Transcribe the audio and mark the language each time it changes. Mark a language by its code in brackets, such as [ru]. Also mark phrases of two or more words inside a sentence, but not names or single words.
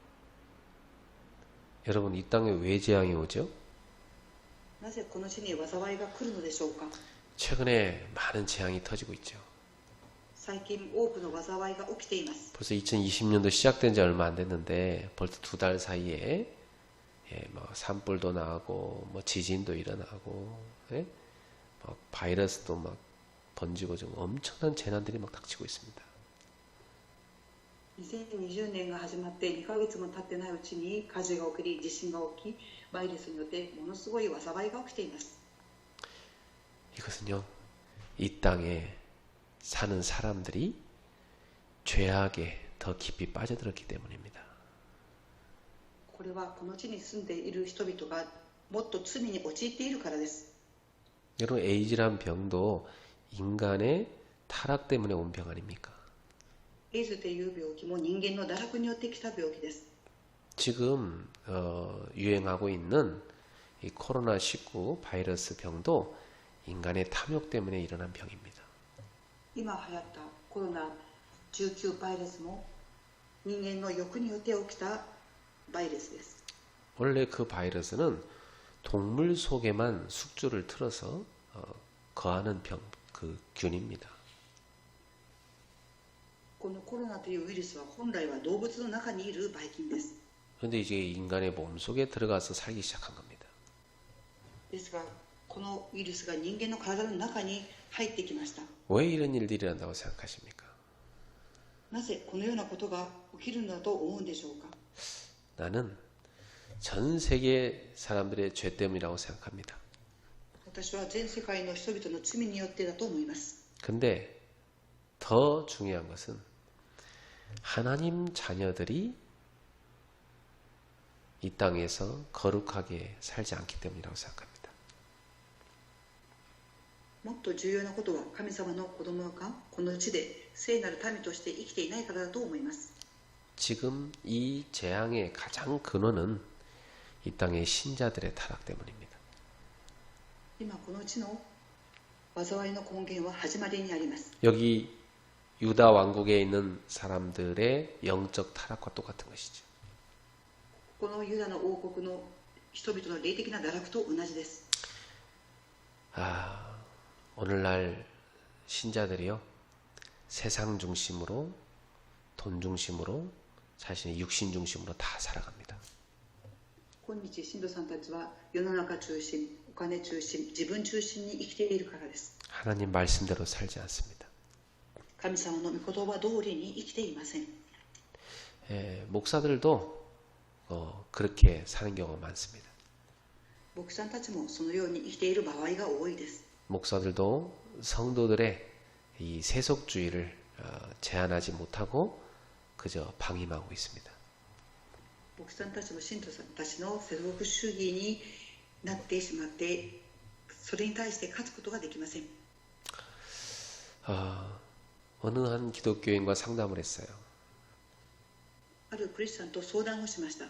[ko] 여러분, 이 땅에 왜 재앙이 오죠? [ja] なぜこの地に災いが来るのでしょうか。 [ko] 최근에 많은 재앙이 터지고 있죠. [ja] 最近多くの災いが起きています。 [ko] 벌써 2020년도 시작된 지 얼마 안 됐는데 벌써 2달 사이에 뭐 산불도 나고 뭐 지진도 일어나고 뭐 바이러스도 막 번지고 좀 엄청난 재난들이 막 닥치고 있습니다. [ja] 2020 年が始まって2ヶ月も経ってないうちに火事が起きり、地震が起き、バイルスによってものすごい災いが起きています。 [ko] 이것은요, 이 땅에 사는 사람들이 죄악에 더 깊이 빠져들었기 때문입니다. [ja] これはこの地に住んでいる人々がもっと罪に陥っているからです。 [ko] 여러분, 에이즈란 병도 인간의 타락 때문에 온 병 아닙니까? [ja] エイズという病気も人間の堕落によってきた病気です。 [ko] 지금 유행하고 있는 이 코로나19 바이러스 병도 인간의 탐욕 때문에 일어난 병입니다. [ja] 今流行ったコロナ19バイルスも人間の欲によって起きたバイルスです。 [ko] 원래 그 바이러스는 동물 속에만 숙주를 틀어서 거하는 그 균입니다. [ja] このコロナというウイルスは本来は動物の中にいるばい菌です。 [ko] 그런데 이제 인간의 몸 속에 들어가서 살기 시작한 겁니다. [ja] ですが、このウイルスが人間の体の中に入ってきました。 [ko] 왜 이런 일들이 일어난다고 생각하십니까? [ja] なぜこのようなことが起きるのだと思うんでしょうか。 [ko] 나는 전 세계 사람들의 죄 때문이라고 생각합니다. [ja] 私は全世界の人々の罪によってだと思います。 [ko] 근데 더 중요한 것은 하나님 자녀들이 이 땅에서 거룩하게 살지 않기 때문이라고 생각합니다. [ja] もっと重要なことは神様の子供がこの地で聖なる民として生きていないからだと思います。 [ko] 지금 이 재앙의 가장 근원은 이 땅의 신자들의 타락 때문입니다. [ja] 今この地の災いの根源は始まりにあります。 [ko] 여기 유다 왕국에 있는 사람들의 영적 타락과 똑같은 것이죠. [ja] このユダの王国の人々の霊的な堕落と同じです。 [ko] 오늘날 신자들이요, 세상 중심으로, 돈 중심으로, 자신의 육신 중심으로 다 살아갑니다. [ja] 今日信徒さんたちは世の中中心、お金中心、自分中心に生きているからです。 [ko] 하나님 말씀대로 살지 않습니다. [ja] 神様の御言葉通りに生きていません。 [ko] 목사들도 그렇게 사는 경우가 많습니다. [ja] 牧師さんたちもそのように生きている場合が多いです。 [ko] 목사들도 성도들의 이 세속주의를 제한하지 못하고 그저 방임하고 있습니다. [ja] 牧師さんたちも信徒さんたちの世俗主義になってしまって、それに対して勝つことができません。 [ko] 어느 한 기독교인과 상담을 했어요. [ja] あるクリスチャンと相談をしました。